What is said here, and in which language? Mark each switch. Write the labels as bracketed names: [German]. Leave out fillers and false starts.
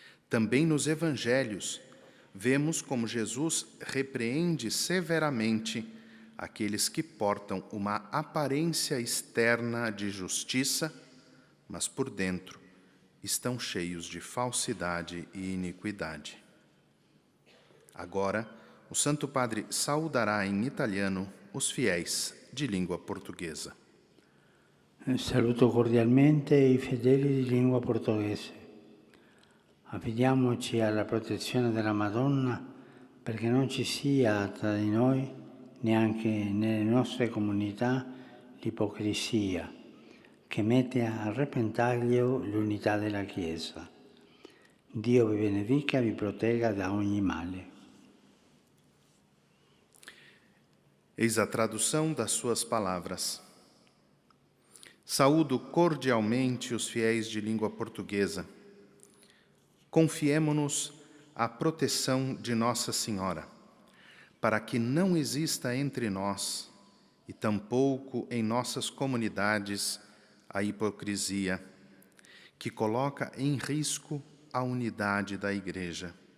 [Portuguese] Também nos Evangelhos, vemos como Jesus repreende severamente aqueles que portam uma aparência externa de justiça, mas por dentro estão cheios de falsidade e iniquidade. Agora, o Santo Padre saudará em italiano os fiéis de língua portuguesa. [Italian] Saluto cordialmente i fedeli di lingua portoghese. Affidiamoci alla protezione della Madonna perché non ci sia tra di noi, neanche nelle nostre comunità, l'ipocrisia che mette a repentaglio l'unità della Chiesa. Dio vi benedica e vi protegga da ogni male. [Portuguese] Eis a tradução das suas palavras. Saúdo cordialmente os fiéis de língua portuguesa. Confiemo-nos à proteção de Nossa Senhora, para que não exista entre nós, e tampouco em nossas comunidades, a hipocrisia, que coloca em risco a unidade da Igreja.